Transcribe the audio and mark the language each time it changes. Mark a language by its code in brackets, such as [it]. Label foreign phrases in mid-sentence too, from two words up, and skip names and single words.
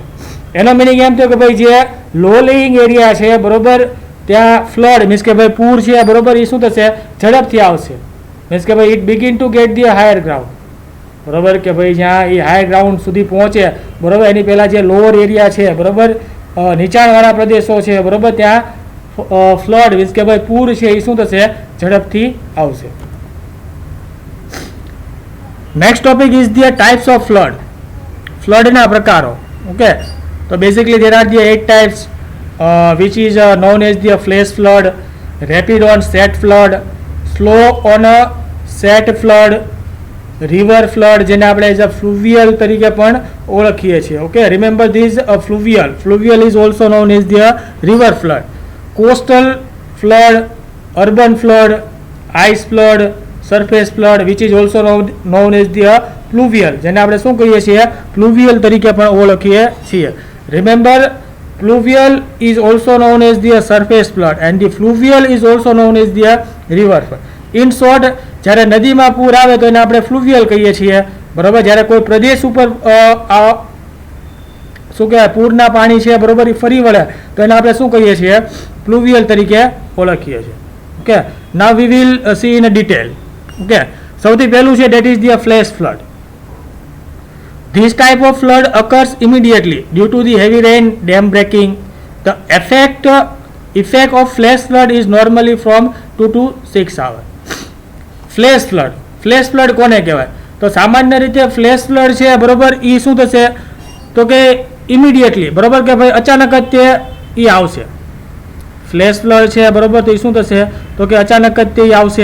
[gu] એનો મિનિંગ એમ થયો કે ભાઈ જે [en] low lying area [gu] છે, બરોબર, ત્યાં [en] flood means [gu] કે ભાઈ પૂર છે, બરોબર, એ શું થશે, ઝડપથી આવશે, મીન્સ કે ભાઈ [en] it begin to get the higher ground, [gu] બરોબર, કે ભાઈ જ્યાં એ [en] higher ground [gu] સુધી પહોંચે, બરોબર, એની પહેલાં જે [en] lower area [gu] છે, બરોબર, નીચાણવાળા પ્રદેશો છે, બરોબર, ત્યાં [en] flood means [gu] કે ભાઈ પૂર છે એ શું થશે, ઝડપથી આવશે. [en] next topic is the types of flood, [gu] ફ્લડના પ્રકારો. [en] ઓકે, તો basically there are the 8 types which is known as the flash flood, rapid on set flood, slow on a set flood, river flood, [gu] જેને આપણે [en] as a fluvial [gu] તરીકે પણ ઓળખીએ છીએ. [en] okay, remember this fluvial is also known as the river flood, coastal flood, urban flood, ice flood, surface flood, which is also known as the fluvial, [gu] જેને આપણે શું કહીએ છીએ, ફ્લુવિયલ તરીકે પણ ઓળખીએ છીએ. [en] રિમેમ્બર, fluvial is also known as the surface flood and the fluvial is also known as the river flood. In short, [gu] જ્યારે નદીમાં પૂર આવે તો એને આપણે ફ્લુવિયલ કહીએ છીએ, બરાબર. જ્યારે કોઈ પ્રદેશ ઉપર શું કહેવાય પૂરના પાણી છે, બરાબર, એ ફરી વળે તો એને આપણે શું કહીએ છીએ? ફ્લુવિયલ તરીકે ઓળખીએ છીએ. ઓકે, [en] now we will see in detail. ઓકે, [gu] સૌથી પહેલું છે [en] that is the flash flood. This type of flood occurs immediately due to the heavy rain, dam breaking. The effect of flash flood is normally from 2 to 6 hours. flash flood [gu] કોને કહેવાય? તો સામાન્ય રીતે [en] flash flood [gu] છે, બરોબર, એ શું થશે? તો કે ઇમિડિયેટલી, બરોબર, કે ભાઈ અચાનક જ તે એ આવશે. [en] flash flood [gu] છે, બરોબર, તો એ શું થશે? તો કે અચાનક જ તે આવશે.